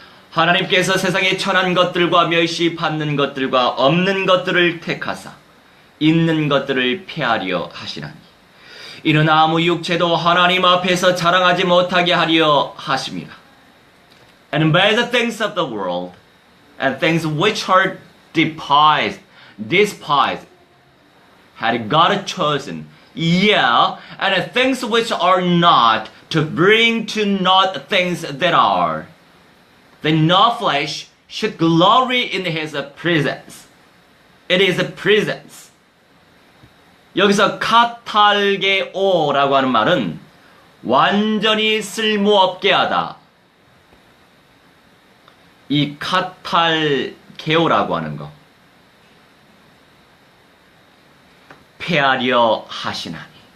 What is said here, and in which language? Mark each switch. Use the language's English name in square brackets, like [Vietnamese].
[Korean] 하나님께서 세상에 천한 것들과 멸시받는 것들과 없는 것들을 택하사 있는 것들을 폐하려 하시나니 이는 아무 육체도 하나님 앞에서 자랑하지 못하게 하려 하심이라. [English] And by the things of the world and things which are despised had God chosen, and the things which are not, to bring to naught things that are, that no flesh should glory in his presence. It is a presence. [Korean] 여기서 카탈게오라고 하는 말은 완전히 쓸모없게 하다. 이 카탈게오라고 하는 거, 폐하려 하시나니.